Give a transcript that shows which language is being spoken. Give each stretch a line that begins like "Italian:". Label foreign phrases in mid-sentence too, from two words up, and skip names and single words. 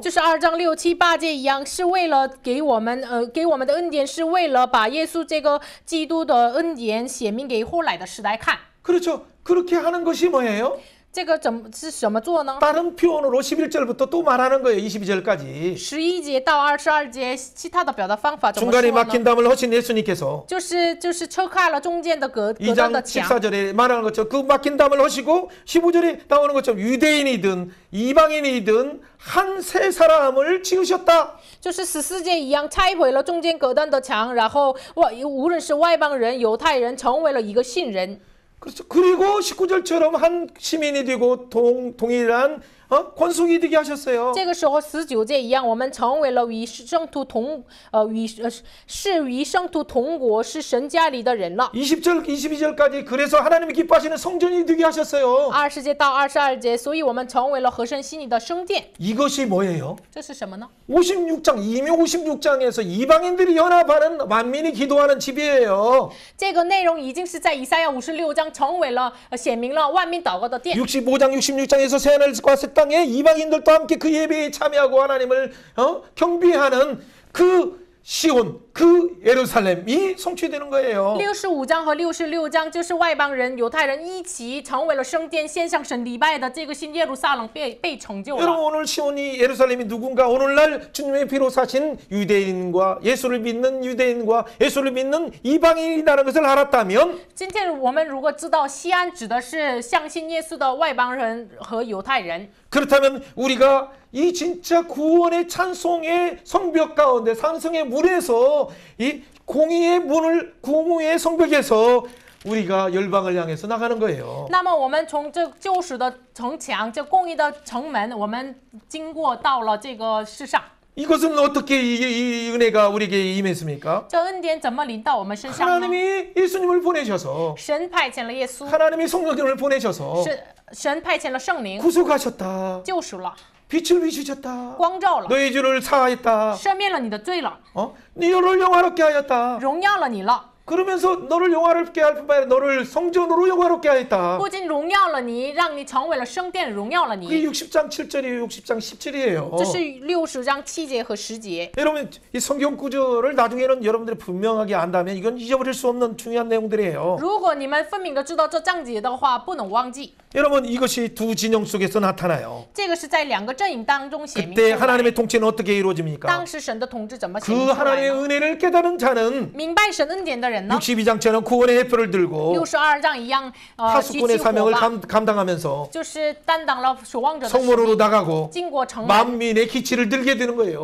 Chinese: 就是2章6、7、8节一样，是为了给我们的恩典，是为了把耶稣这个基督的恩典显明给后来的时代看。
Korean: 그렇죠. 그렇게 하는 것이 뭐예요?
Chinese: 这个是怎么做呢？
Korean: 다른 표현으로 11절부터 또 말하는 거예요. 22절까지.
Chinese: 11 节到22节，其他的表达方法怎么
Korean: 중간에
Chinese: 说
Korean: 막힌
Chinese: 呢？
Korean: 담을 허신 예수님께서
Chinese: 就是撤开了中间的隔断
Korean: 2장
Chinese: 的墙。
Korean: 14절에 말하는 것처럼 그 막힌 담을 허시고 15절에 나오는 것처럼 유대인이든 이방인이든 한 새 사람을 지으셨다.
Chinese: 就是14节一样，拆毁了中间隔断的墙，然后无论是外邦人、犹太人，成为了一个信人。
Korean: 그렇죠. 그리고 19절처럼 한 시민이 되고 동일한 권속이 되게 하셨어요.
Chinese: 这个时候19节一样，我们成为了与圣徒同国，是神家里的人了。
Korean: 20절 22절까지 그래서 하나님이 기뻐하시는 성전이 되게 하셨어요.
Chinese: 20 节到22节，所以我们成为了合神心意的圣殿。
Korean: 이것이 뭐예요?
Chinese: 这是什么呢？
Korean: 56장 이미 56장에서 이방인들이 연합하는 만민이 기도하는 집이에요.
Chinese: 这个内容已经是在以赛亚56章成为了显明了万民祷告的殿。
Korean: 65장 66장에서 새하늘과 새 땅에 이방인들도 함께 그 예배에 참여하고 하나님을 경배하는 그 시온, 그 예루살렘이 성취되는 거예요.
Chinese: 65 章和66章就是外邦人、犹太人一起成为了圣殿，献上神礼拜的这个新耶路撒冷被成就
Korean: 여러분
Chinese: 了。
Korean: 오늘 시온이 예루살렘이 누군가 오늘날 주님의 피로 사신 유대인과 예수를 믿는 유대인과 예수를 믿는 이방인이라는 것을 알았다면
Chinese: 今天我们如果知道西安指的是相信耶稣的外邦人和犹太人，
Korean: 그렇다면 우리가 이 진짜 구원의 찬송의 성벽 가운데 산성의 문에서 이 공의의 문을 공의의 성벽에서 우리가 열방을 향해서 나가는 거예요.
Chinese: 那么我们从这救赎的城墙、这公义的城门，我们经过到了这个世上。
Korean: 이것은 어떻게 이 은혜가 우리에게 임했습니까?
Chinese: 这恩典怎么临到我们身上呢？
Korean: 하나님이 예수님을 보내셔서
Chinese: 神派遣了耶稣，
Korean: 하나님이 성령님을 보내셔서
Chinese: 神派遣了圣灵，
Korean: 구속하셨다.
Chinese: 救赎了，
Korean: 빛을 비추셨다.
Chinese: 光照了，
Korean: 너희 죄를 사하였다.
Chinese: 赦免了你的罪了，
Korean: 너를 영화롭게 하였다.
Chinese: 荣耀了你了。
Korean: 그러면서 너를 영화롭게 할 뿐만 아니라 너를 성전으로 영화롭게 하였다.
Chinese: 不仅荣耀了你，让你成为了圣殿，荣耀了
Korean: 그게
Chinese: 你。
Korean: 60장 7절이에요. 60장 10절이에요.
Chinese: 这是60章7节和10节。
Korean: 여러분 이 성경 구절을 나중에는 여러분들이 분명하게 안다면 이건 잊어버릴 수 없는 중요한 내용들이에요.
Chinese: 如果你们分明的知道这章节的话，不能忘记。
Korean: 여러분 이것이 두 진영 속에서 나타나요.
Chinese: 这个是在2个阵营当中显明
Korean: 그때
Chinese: 出
Korean: 하나님의
Chinese: 来。
Korean: 통치는 어떻게 이루어집니까?
Chinese: 当时神的统治怎么显
Korean: 그
Chinese: 明出来
Korean: 하나님의
Chinese: 呢？
Korean: 은혜를 깨달은 자는
Chinese: 明白神恩典的人呢？
Korean: 62장처럼 구원의 해표를 들고
Chinese: 62 章一样，举
Korean: 파수꾼의
Chinese: 起火
Korean: 사명을
Chinese: 把，
Korean: 감당하면서
Chinese: 就是担当了守望者的使
Korean: 성문으로
Chinese: 命，
Korean: 나가고
Chinese: 经过城门，
Korean: 만민의 기치를 들게 되는 거예요.